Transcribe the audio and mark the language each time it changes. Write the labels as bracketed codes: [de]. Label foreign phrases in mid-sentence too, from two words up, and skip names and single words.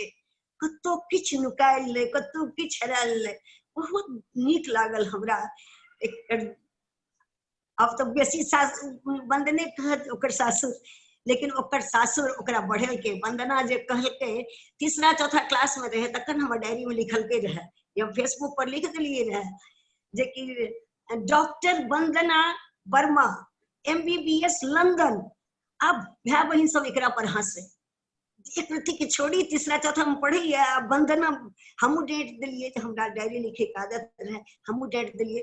[mai] कतो किछ नुकायल ले, कतो किछ हरायल ले। बहुत नीक लागल हमरा। अब तो बेसी वंदने कहत ओकर सासुर, लेकिन ओकर सासुर ओकरा बढ़ल के। वंदना जे कहलके तीसरा चौथा क्लास में रहे तखन हमर डायरी में लिखल के रहे, या फेसबुक पर लिख दिलिए रहे जे कि डॉक्टर वंदना वर्मा MBBS लंदन। अब भाई बहन सब एकरा पर हंसे। एक रति के छोड़ी तीसरा चौथा में पढ़ी है वंदना। हमू डेट दिलिए, हमरा डायरी लिखे के आदत रहे, हमू डेट दिलिए।